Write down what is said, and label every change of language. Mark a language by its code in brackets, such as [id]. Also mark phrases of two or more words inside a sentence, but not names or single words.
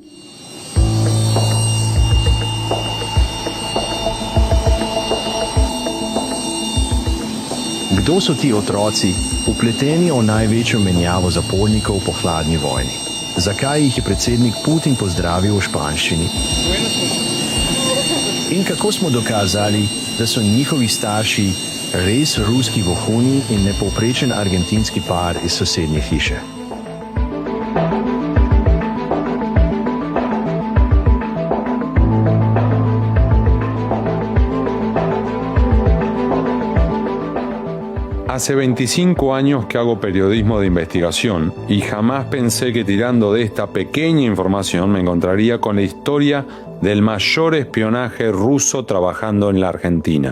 [sl] Kdo so ti otroci, vpleteni v največjo menjavo zapornikov po hladni vojni? Zakaj jih je predsednik Putin pozdravil v španščini? In kako smo dokazali, da so njihovi starši res ruski vohuni in nepovprečen argentinski par iz sosednje hiše? [es] Hace 25 años que hago periodismo de investigación y jamás pensé que tirando de esta pequeña información me encontraría con la historia del mayor espionaje ruso trabajando en la Argentina.